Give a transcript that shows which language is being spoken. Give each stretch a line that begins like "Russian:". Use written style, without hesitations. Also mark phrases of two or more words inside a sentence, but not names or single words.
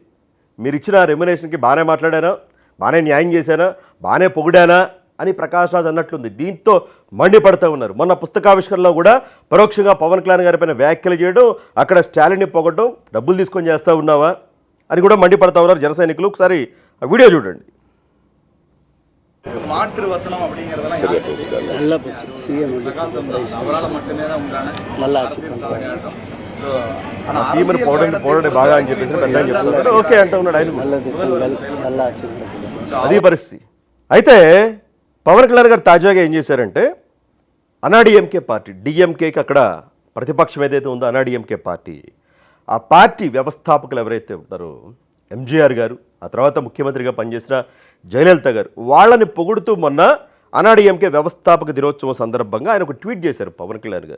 Telugu: మీరు ఇచ్చిన రెమ్యునేషన్కి బాగానే మాట్లాడానా, బాగానే న్యాయం చేశానా, బాగానే పొగిడానా అని ప్రకాష్ రాజ్ అన్నట్లుంది. దీంతో మండిపడుతూ ఉన్నారు. మొన్న పుస్తకావిష్కరణలో కూడా పరోక్షంగా పవన్ కళ్యాణ్ గారి పైన వ్యాఖ్యలు చేయడం, అక్కడ స్టాలిన్ని పొగడం, డబ్బులు తీసుకొని చేస్తూ ఉన్నావా అని కూడా మండిపడుతూ ఉన్నారు జన సైనికులు. ఒకసారి ఆ వీడియో చూడండి.
Tamil: மாற்று வசனம் அப்படிங்கிறதெல்லாம் நல்லா போச்சு. சிஎம் அவரால் மட்டுமே தான் உண்டான நல்லா
Telugu: సీఎం పోరాడే బాగా అని చెప్పేసి పెద్ద ఓకే అంటూ ఉన్నాడు ఆయన.
Tamil: நல்லா
Telugu: అది పరిస్థితి. అయితే పవన్ కళ్యాణ్ గారు తాజాగా ఏం చేశారంటే అన్నాడీఎంకే పార్టీ, డిఎంకేకి అక్కడ ప్రతిపక్షం ఏదైతే ఉందో అన్నాడీఎంకే పార్టీ, ఆ పార్టీ వ్యవస్థాపకులు ఎవరైతే ఉంటారో ఎంజీఆర్ గారు, ఆ తర్వాత ముఖ్యమంత్రిగా పనిచేసిన జయలలిత గారు, వాళ్ళని పొగుడుతూ మొన్న అన్నాడీఎంకే వ్యవస్థాపక దినోత్సవం సందర్భంగా ఆయన ఒక ట్వీట్ చేశారు పవన్ కళ్యాణ్ గారు.